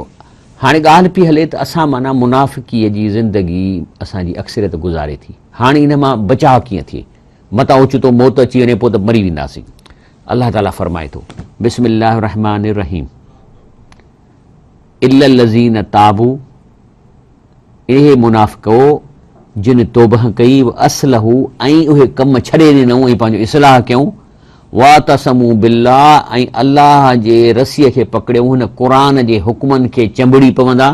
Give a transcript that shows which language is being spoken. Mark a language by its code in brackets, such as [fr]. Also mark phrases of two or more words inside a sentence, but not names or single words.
[sd] हाणे ॻाल्हि पई हले त असां माना मुनाफ़िकीअ जी ज़िंदगी असांजी अक्सरियत गुज़ारे थी। हाणे इन मां बचाव कीअं थिए, मतां ओचितो मौत अची वञे पोइ त मरी वेंदासीं। अलाह ताला फरमाए थो [ar] بسم الله الرحمن الرحيم إلا الذين تابوا, [sd] इहे मुनाफ़िको जिन तौबह कई, असलहू ऐं उहे कम छॾे ॾिनऊं ऐं पंहिंजो इस्लाह कयूं, [ar] واعتصموا بالله [sd] ऐं अल्लाह जे रसीअ खे पकड़ियऊं, हुन क़ुरान जे हुक्मनि खे चंबड़ी पवंदा।